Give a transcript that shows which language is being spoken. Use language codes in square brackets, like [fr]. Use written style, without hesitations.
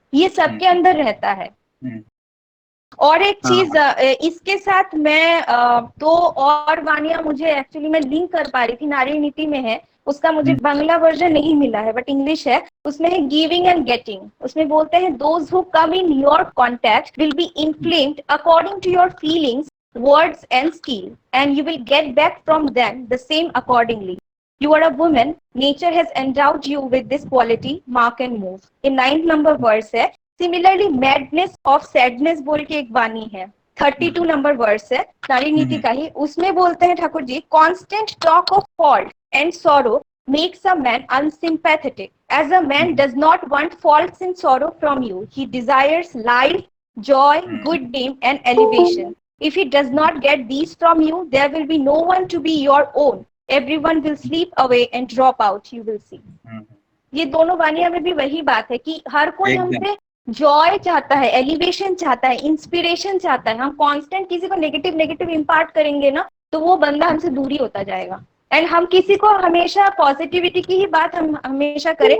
[hi] ये सबके अंदर रहता है। और एक चीज इसके साथ मैं तो और वानिया मुझे एक्चुअली मैं लिंक कर पा रही थी, नारी नीति में है, उसका मुझे बांग्ला वर्जन नहीं मिला है बट इंग्लिश है, उसमें है गिविंग एंड गेटिंग। उसमें बोलते हैं [en] Those who come in your contact will be inflamed according to your feelings, words and skill, and you will get back from them the same accordingly. You are a woman, nature has endowed you with this quality, mark and move. In 9th number verse [hi] है, [en] similarly madness of sadness [hi] बोल के एक वाणी है, 32 number verse है, नारी नीति का ही, उसमें बोलते हैं Thakur ji, [en] constant talk of fault and sorrow makes a man unsympathetic, as a man does not want faults and sorrow from you. He desires life, joy, good name, and elevation. If he does not get these from you, there will be no one to be your own. Everyone will sleep away and drop out, you will see. [hi] ये दोनों वानिया में भी वही बात है कि हर कोई हमसे जॉय चाहता है, एलिवेशन चाहता है, इंस्पिरेशन चाहता है. हम कांस्टेंट किसी को नेगेटिव इम्पार्ट करेंगे ना, तो वो बंदा हमसे दूरी होता जाएगा. एंड हम किसी को हमेशा पॉजिटिविटी की ही बात हम हमेशा करें.